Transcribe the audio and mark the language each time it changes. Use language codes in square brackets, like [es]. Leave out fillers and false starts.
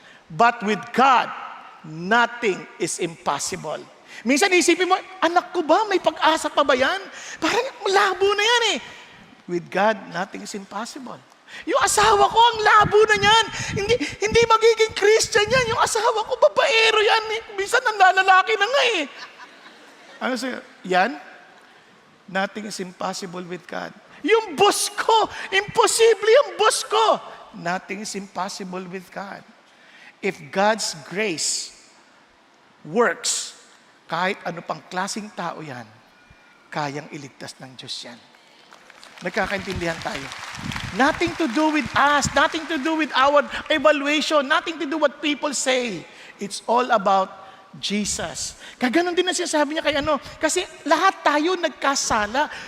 [en] But with God, nothing is impossible. [tl] Minsan isipin mo, anak ko ba, may pag-asa pa ba yan? Parang malabo na yan eh. [en] With God, nothing is impossible. [tl] Yung asawa ko, ang labo na yan. Hindi magiging Christian yan. Yung asawa ko, babaero yan. Minsan nanlalaki na nga eh. Ano sa'yo? Yan? [en] Nothing is impossible with God. [tl] Yung boss ko, imposible yung boss ko. [en] Nothing is impossible with God. If God's grace works, [tl] kahit ano pang klaseng tao yan, kayang iligtas ng Diyos yan. Nagkakaintindihan tayo. [en] Nothing to do with us, nothing to do with our evaluation, nothing to do what people say. It's all about Jesus. [tl] Kaya ganun din ang sinasabi niya kay kasi lahat tayo nagkasala.